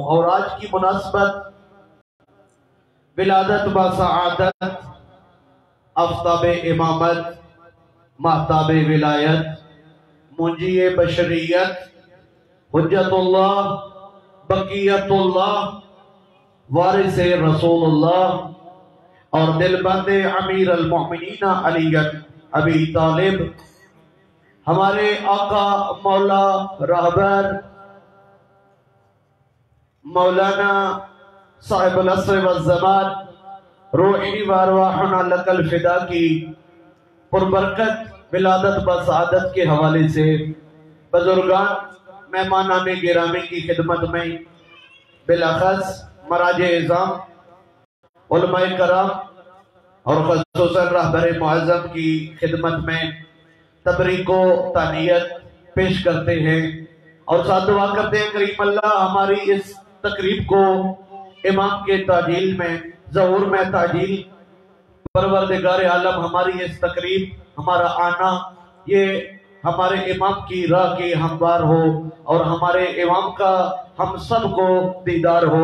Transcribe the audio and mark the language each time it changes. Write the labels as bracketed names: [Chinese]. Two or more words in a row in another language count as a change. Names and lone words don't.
[Urdu] اور آج کی مناسبت ولادت بسعادت، آفتاب امامت، مہتاب ولایت، منجی بشریت، حجت اللہ، بقیت اللہ، وارث رسول اللہ اور دل بند امیر المؤمنین علی ابی طالب، ہمارے آقا مولا رہبر مولانا [Arabic] صاحب العصر والزمان روحی و ارواحنا لک الفدا [Urdu] کی پربرکت ولادت بسعادت کے حوالے سے بزرگان، مہمانان گرامی کی خدمت میں بالاخص مراجع اعظام، علماء کرام اور خصوصاً رہبر معظم کی خدمت میں تبریک و تہنیت پیش کرتے ہیں اور ساتھ دعا کرتے ہیں کریم اللہ ہماری اس تقریب کو امام کے تعجیل میں، ظہور میں تعجیل، پروردگار عالم ہماری اس تقریب، ہمارا آنا یہ ہمارے امام کی راہ کے ہموار ہو اور ہمارے امام کا ہم سب کو دیدار ہو۔